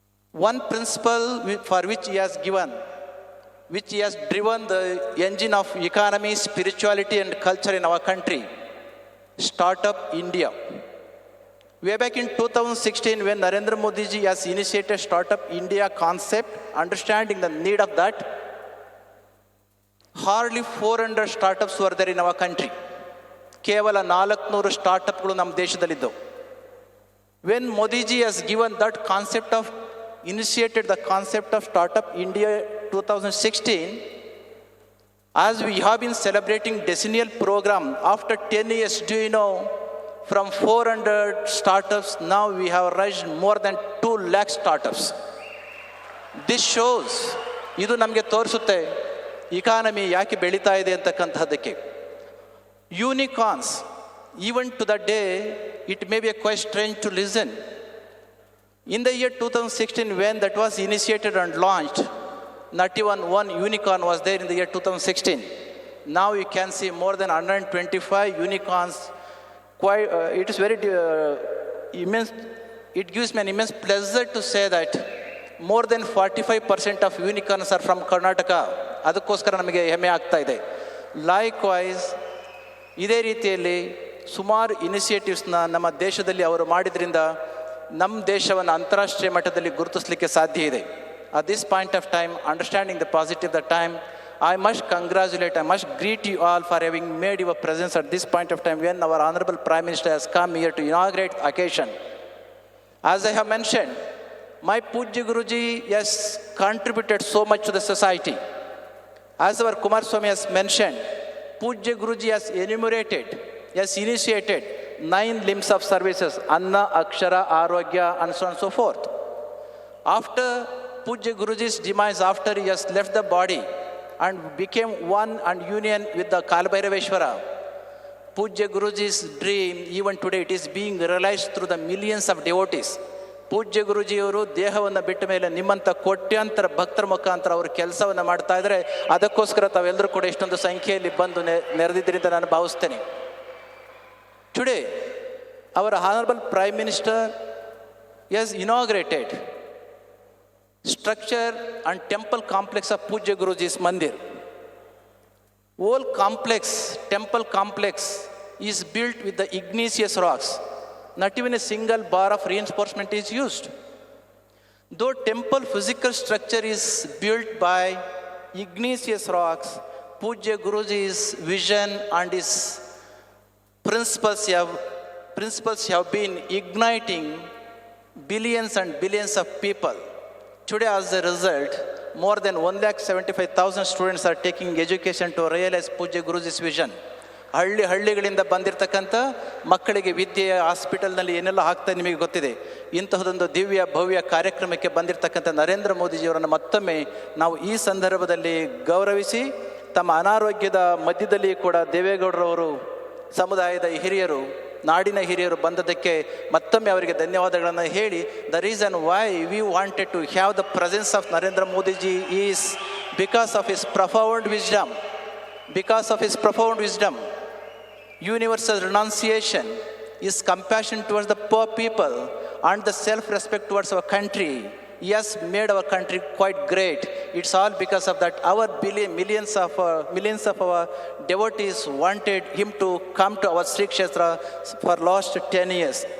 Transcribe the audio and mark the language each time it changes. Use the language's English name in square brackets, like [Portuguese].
[English] One principle for which he has given, which he has driven the engine of economy, spirituality and culture in our country, Startup India. Way back in 2016, when Narendra Modi ji has initiated Startup India concept, understanding the need of that, hardly 400 startups were there in our country. [Kannada] ಕೇವಲ 400 ಸ್ಟಾರ್ಟಪ್ಗಳು ನಮ್ಮ ದೇಶದಲ್ಲಿದ್ದವು. [English] When Modi ji has given that concept of, initiated the concept of Startup India 2016, as we have been celebrating decennial program, after 10 years, do you know, from 400 startups, now we have raised more than 2 lakh startups. This shows, [Kannada] ಇದು ನಮಗೆ ತೋರಿಸುತ್ತೆ economy ಯಾಕೆ ಬೆಳೀತಾ ಇದೆ ಅಂತಕ್ಕಂಥದ್ದಕ್ಕೆ. [English] Unicorns, even to the day, it may be quite strange to listen. In the year 2016, when that was initiated and launched, not even one unicorn was there in the year 2016. Now you can see more than 125 unicorns. Quite, it is very immense. It gives me an immense pleasure to say that more than 45% of unicorns are from Karnataka. [Kannada] ಅದಕ್ಕೋಸ್ಕರ ನಮಗೆ ಹೆಮ್ಮೆ ಆಗ್ತಾ ಇದೆ. Likewise ಇದೇ ರೀತಿಯಲ್ಲಿ ಸುಮಾರು ಇನಿಷಿಯೇಟಿವ್ಸ್ನ ನಮ್ಮ ದೇಶದಲ್ಲಿ ಅವರು ಮಾಡಿದ್ರಿಂದ ನಮ್ಮ ದೇಶವನ್ನು ಅಂತಾರಾಷ್ಟ್ರೀಯ ಮಟ್ಟದಲ್ಲಿ ಗುರುತಿಸಲಿಕ್ಕೆ ಸಾಧ್ಯ ಇದೆ. [English] At this point of time, understanding the positive the time, I must congratulate, I must greet you all for having made your presence at this point of time when our Honorable Prime Minister has come here to inaugurate the occasion. As I have mentioned, my Pujya Guruji has contributed so much to the society. As our Kumar Swami has mentioned, Pujya Guruji has enumerated, has initiated 9 limbs of services, Anna, Akshara, Arogya, and so on and so forth. After Pujya Guruji's demise, after he has left the body and became one and union with the Kalbhairaveshwara, Pujya Guruji's dream, even today, it is being realized through the millions of devotees. [Kannada] ಪೂಜ್ಯ ಗುರುಜಿಯವರು ದೇಹವನ್ನು ಬಿಟ್ಟ ಮೇಲೆ ನಿಮ್ಮಂಥ ಕೋಟ್ಯಾಂತರ ಭಕ್ತರ ಮುಖಾಂತರ ಅವರು ಕೆಲಸವನ್ನು ಮಾಡ್ತಾ ಇದ್ದಾರೆ. ಅದಕ್ಕೋಸ್ಕರ ತಾವೆಲ್ಲರೂ ಕೂಡ ಇಷ್ಟೊಂದು ಸಂಖ್ಯೆಯಲ್ಲಿ ಬಂದು ನೆರೆದಿದ್ದೀರಿ ಅಂತ ನಾನು ಭಾವಿಸ್ತೇನೆ. [English] Today ಅವರ honourable prime minister has inaugurated structure and temple complex of Pujya Guruji's Mandir. Whole complex, temple complex, is built with the igneous rocks. Not even a single bar of reinforcement is used. Though temple physical structure is built by igneous rocks, Pujya Guruji's vision and his principles have been igniting billions and billions of people. Today, as a result, more than 1,75,000 students are taking education to realize Pujya Guruji's vision. [Kannada] ಹಳ್ಳಿಗಳಿಂದ ಬಂದಿರತಕ್ಕಂಥ ಮಕ್ಕಳಿಗೆ ವಿದ್ಯೆ ಹಾಸ್ಪಿಟಲ್ನಲ್ಲಿ ಏನೆಲ್ಲ ಆಗ್ತಾ ನಿಮಗೆ ಗೊತ್ತಿದೆ. ಇಂತಹದೊಂದು ದಿವ್ಯ ಭವ್ಯ ಕಾರ್ಯಕ್ರಮಕ್ಕೆ ಬಂದಿರತಕ್ಕಂಥ ನರೇಂದ್ರ ಮೋದಿಜಿಯವರನ್ನು ಮತ್ತೊಮ್ಮೆ ನಾವು ಈ ಸಂದರ್ಭದಲ್ಲಿ ಗೌರವಿಸಿ, ತಮ್ಮ ಅನಾರೋಗ್ಯದ ಮಧ್ಯದಲ್ಲಿ ಕೂಡ ದೇವೇಗೌಡರವರು ಸಮುದಾಯದ ಹಿರಿಯರು, ನಾಡಿನ ಹಿರಿಯರು ಬಂದದಕ್ಕೆ ಮತ್ತೊಮ್ಮೆ ಅವರಿಗೆ ಧನ್ಯವಾದಗಳನ್ನು ಹೇಳಿ, [English] The reason why we wanted to have the presence of Narendra Modiji is because of his profound wisdom. Because of his profound wisdom, universal renunciation, his compassion towards the poor people, and the self-respect towards our country, he has made our country quite great. It's all because of that. Our millions of our devotees wanted him to come to our Sri Kshetra for last 10 years.